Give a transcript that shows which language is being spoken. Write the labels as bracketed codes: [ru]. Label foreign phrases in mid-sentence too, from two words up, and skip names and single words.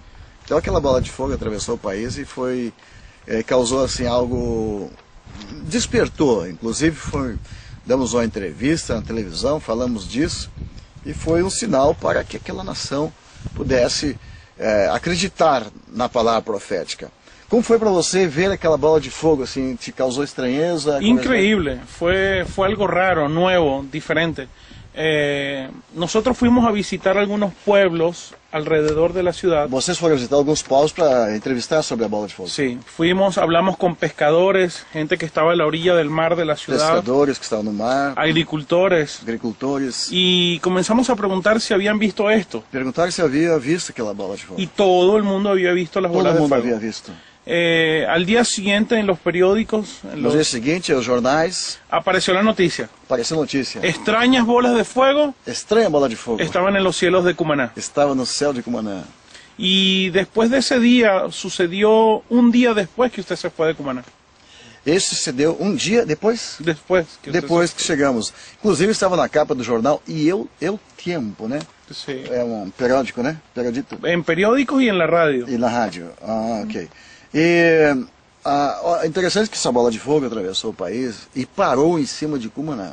[pt] Então aquela bola de fogo atravessou o país e causou assim algo, despertou, inclusive damos uma entrevista na televisão, falamos disso, e foi um sinal para que aquela nação pudesse acreditar na palavra profética. Como foi para você ver aquela bola de fogo, assim, te causou estranheza? [es] Increíble, fue algo raro, nuevo, diferente. Nosotros fuimos a visitar algunos pueblos alrededor de la ciudad. [pt] Vocês foram visitar alguns povos para entrevistar sobre a bola de fogo? [es] Sí, hablamos con pescadores, gente que estaba a la orilla del mar de la ciudad. [pt] Pescadores que estavam no mar. Agricultores. [es] Y comenzamos a preguntar si habían visto esto. [pt] Perguntaram se havia visto aquela bola de fogo. [es] Y todo el mundo había visto las bolas de fuego. Todo el mundo había visto. Al día siguiente en los periódicos, [pt] no dia seguinte, os jornais, [es] apareció la noticia. [pt] Apareceu notícia. [es] Extrañas bolas de fuego. [pt] Estranha bola de fogo. [es] Estaban en los cielos de Cumaná. [pt] Estava no céu de Cumaná. [es] Y después de ese día, sucedió un día después que usted se fue de Cumaná. [pt] Esse sucedeu um dia depois? Depois que chegamos. Inclusive estava na capa do jornal e eu Tempo, né? Sim. É um periódico, né? Periodito. Em periódicos e na rádio. E na rádio. Ah, ok. E interessante que essa bola de fogo atravessou o país e parou em cima de Cumaná.